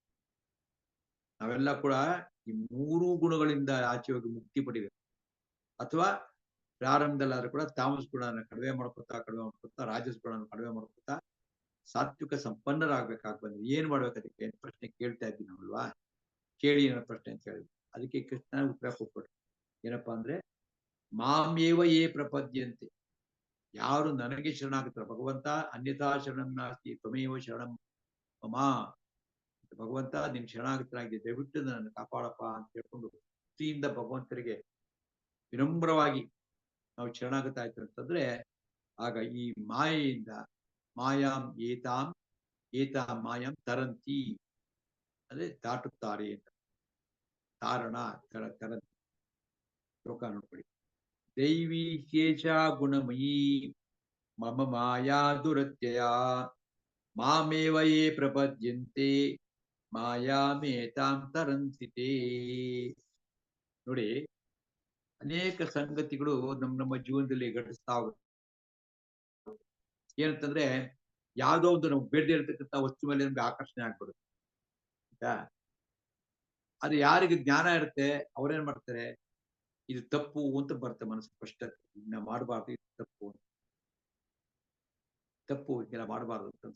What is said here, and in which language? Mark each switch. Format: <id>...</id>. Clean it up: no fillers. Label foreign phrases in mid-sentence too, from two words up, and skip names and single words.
<kn>ನಾವೆಲ್ಲ ಕೂಡ ಈ 3 ಗುಣಗಳಿಂದ ಆಚೆ ಹೋಗಿ ಮುಕ್ತಿ ಪಡಿಬೇಕು, ಅಥವಾ ಪ್ರಾರಂಭದಲ್ಲಾದ್ರೂ ಕೂಡ ತಾಮಸ ಗುಣನ ಕಡಿಮೆ ಮಾಡ್ಕೊತಾ ರಾಜಸ್ ಗುಣನ ಕಡಿಮೆ ಮಾಡ್ಕೊತಾ ಸಾತ್ವಿಕ ಸಂಪನ್ನರಾಗ್ಬೇಕಾಗಿ ಬಂದ್ರೆ ಏನ್ ಮಾಡ್ಬೇಕು, ಅದಕ್ಕೆ ಪ್ರಶ್ನೆ ಕೇಳ್ತಾ ಇದ್ದೀನಿ ನಾವಲ್ವಾ, ಕೇಳಿ ಏನೋ ಪ್ರಶ್ನೆ ಅಂತ ಹೇಳಿದ್ವಿ. ಅದಕ್ಕೆ ಕೃಷ್ಣ ಉತ್ತರ ಕೊಟ್ಬಿಟ್ರು, ಏನಪ್ಪಾ ಅಂದ್ರೆ</kn> <sa>मामेव ये प्रपद्यन्ते,</sa> <kn>ಯಾರು ನನಗೆ ಶರಣಾಗುತ್ತಾರೆ, ಭಗವಂತ</kn> <sa>अन्यथा शरणं नास्ति त्वमेव शरणं मम,</sa> <kn>ಭಗವಂತ ನಿನ್ ಶರಣಾಗತನಾಗಿದೆ, ದಯವಿಟ್ಟು ನನ್ನ ಕಾಪಾಡಪ್ಪ ಅಂತ ಹೇಳ್ಕೊಂಡು ಭಕ್ತಿಯಿಂದ ಭಗವಂತರಿಗೆ ವಿನಮ್ರವಾಗಿ ನಾವು ಶರಣಾಗತ ಆಯ್ತು ಅಂತಂದ್ರೆ, ಆಗ ಈ ಮಾಯೆಯಿಂದ</kn> <sa>मायां एतां मायां तरन्ति</sa> <kn>ಅಂದ್ರೆ ದಾಟುತ್ತಾರೆ ಅಂತ.</kn> <sa>तारण तरन्ति.</sa> <kn>ಶ್ಲೋಕ ನೋಡ್ಕೊಳ್ಳಿ.</kn> <sa>दैवि शेष गुणमयी मम माया दुरत्यय मामेव ये प्रपद्यन्ते मायामेतां तरन्ति ते.</sa> <kn>ನೋಡಿ, ಅನೇಕ ಸಂಗತಿಗಳು ನಮ್ಮ ಜೀವನದಲ್ಲಿ ಘಟಿಸ್ತಾ ಹೋಗುತ್ತೆ. ಏನಂತಂದ್ರೆ ಯಾವುದೋ ಒಂದು ನಮ್ಗೆ ಬೇಡದೇ ಇರತಕ್ಕಂಥ ವಸ್ತು ಮೇಲೆ ನಮ್ಗೆ ಆಕರ್ಷಣೆ ಆಗ್ಬಿಡುತ್ತೆ. ಆಯ್ತಾ, ಅದು ಯಾರಿಗೆ ಜ್ಞಾನ ಇರುತ್ತೆ ಅವ್ರೇನ್ ಮಾಡ್ತಾರೆ, ಇದು ತಪ್ಪು ಅಂತ ಬರುತ್ತೆ ಮನಸ್ಸು ಸ್ಪಷ್ಟತೆ, ಇದನ್ನ ಮಾಡಬಾರ್ದು, ಇದು ತಪ್ಪು, ತಪ್ಪು ಇದೆಲ್ಲ ಮಾಡಬಾರ್ದು ಅಂತ.</kn>